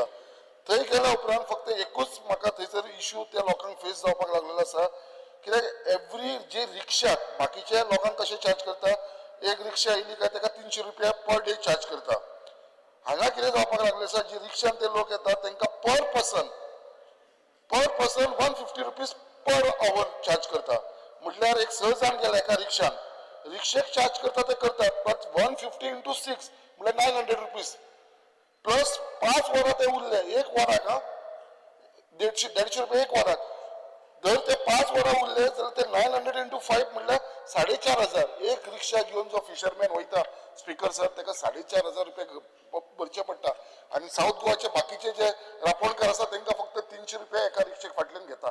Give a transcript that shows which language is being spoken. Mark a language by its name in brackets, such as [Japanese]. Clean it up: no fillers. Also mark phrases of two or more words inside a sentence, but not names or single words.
[Konkani] थंय गेल्या उपरांत फक्त एकूच म्हाका थंयसर इश्यू त्या लोकांक फेस जावपाक लागलेलो आसा कित्याक एवरी जे रिक्षाक बाकीच्या लोकांक कशें चार्ज करता एक रिक्षा आयली काय ताका 300 रुपया [English] per day [Konkani] चार्ज करता. हांगा कितें जावपाक लागलें आसा जे रिक्षान ते लोक येतात तांकां [English] per person 150 rupees per hour charge [Konkani] करता म्हटल्यार एक 6 जाण गेले एका रिक्षान रिक्षेक चार्ज करता ते करतात [English] but 150 into 6 [Konkani] म्हटल्यार [English] 900 rupees plus 5 [Konkani] वरां ते उरले एक वराक 150 रुपया एक वराक जर ते 5 वरां उरले जाल्यार ते 900 into 5 म्हटल्यार 4,500 एक रिक्षा घेवन जो फिशरमॅन वयता [English] Speaker sir [Konkani] ताका 4,500 रुपया भरचे पडटा आनी सावथ गोवाचे बाकीचे जे रापोणकार आसा तांकां फक्त 300 रुपया एका रिक्षेक फाटल्यान घेता.